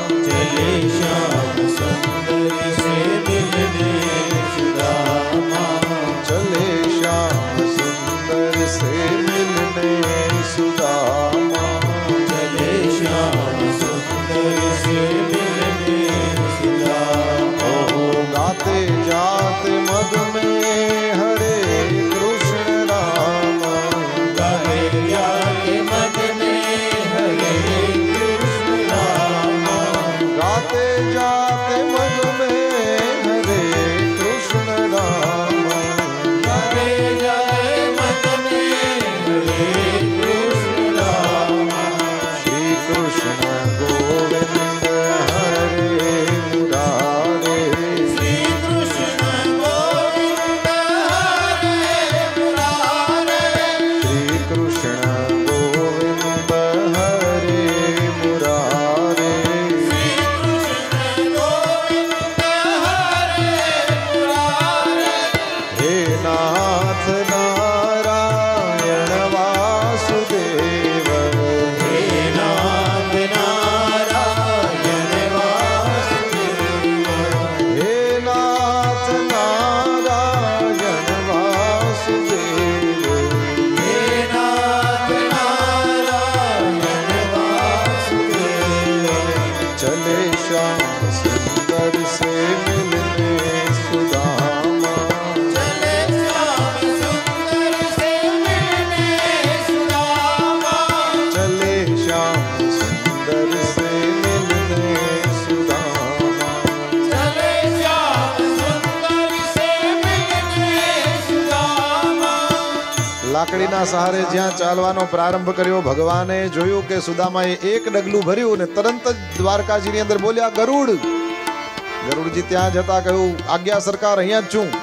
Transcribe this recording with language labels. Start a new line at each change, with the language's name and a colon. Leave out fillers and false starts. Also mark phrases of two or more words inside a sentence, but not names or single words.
Hindi: चले श्याम सुंदर से मिलने सुदामा. चले श्याम सुंदर से मिलने सुदामा. चले श्याम सुंदर से मिलने सुदामा. ओहो गाते जाते मग में हरे कृष्ण राम, गाते जाते मग में हरे कृष्ण राम. गाते जाते मग में हरे कृष्ण राम. गाते जाते मग में हरे कृष्ण राम. श्री कृष्ण गोविंद हरे मुरारे, श्री कृष्ण गोविंद हरे मुरारे. श्री कृष्ण गोविंद हरे मुरारे. श्री कृष्ण गोविंद हरे मुरारे. हे नाथ नारायण वासुदेव, हे नाथ नारायण वासुदेव. हे नाथ नारायण वासुदेव. हे नाथ नारायण वासुदेव. चले श्याम सुंदर से मिलने सुदामा, चले श्याम सुंदर से मिलने सुदामा. चले श्याम सुंदर से मिलने सुदामा. चले श्याम सुंदर से मिलने सुदामा.
Gujarati: લાકડીના સહારે જ્યાં ચાલવાનો પ્રારંભ કર્યો, ભગવાને જોયું કે સુદામાએ એક ડગલું ભર્યું ને તરત જ દ્વારકાજીની અંદર બોલ્યા ગરુડ. ગરુડજી ત્યાં જતા કહ્યું આજ્ઞા સરકાર અહીંયા જ છું.